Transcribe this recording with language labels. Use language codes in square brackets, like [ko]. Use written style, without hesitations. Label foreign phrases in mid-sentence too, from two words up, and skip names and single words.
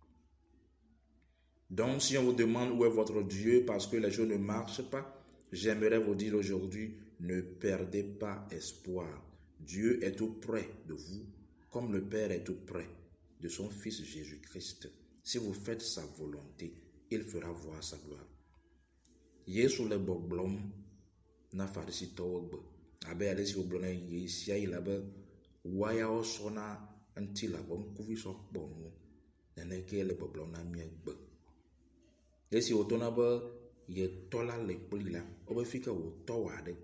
[fr] Donc, si on vous demande où est votre Dieu parce que les choses ne marchent pas, j'aimerais vous dire aujourd'hui, ne perdez pas espoir. Dieu est tout près de vous, comme le Père est tout près de son Fils Jésus-Christ. Si vous faites sa volonté, il fera voir sa gloire. [ee] Yesu le gbɔgblɔm na Farisitɔwo gbe, abe ale si wogblɔ na ye sia yi la be woayawo sɔna ŋuti la be ŋkuvi sɔ kpɔ nu. Neneke le gbɔgblɔm na mía gbe. Esi wòtɔna be yetɔ la le kpli la, wobe fi ke wòtɔ wɔ aɖe.